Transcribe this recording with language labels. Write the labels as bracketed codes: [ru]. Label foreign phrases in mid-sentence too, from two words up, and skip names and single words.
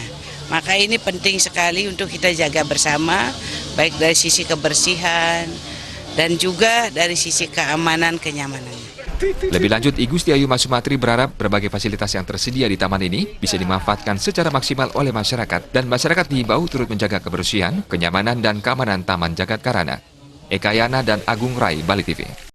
[id] Maka ini penting sekali untuk kita jaga bersama, baik dari sisi kebersihan dan juga dari sisi keamanan, kenyamanan. Lebih lanjut, I Gusti Ayu Mas Sumatri berharap berbagai fasilitas yang tersedia di taman ini bisa dimanfaatkan secara maksimal oleh masyarakat dan masyarakat diimbau turut menjaga kebersihan, kenyamanan, dan keamanan Taman Jagat Karana. Eka Yana dan Agung Rai, Bali TV.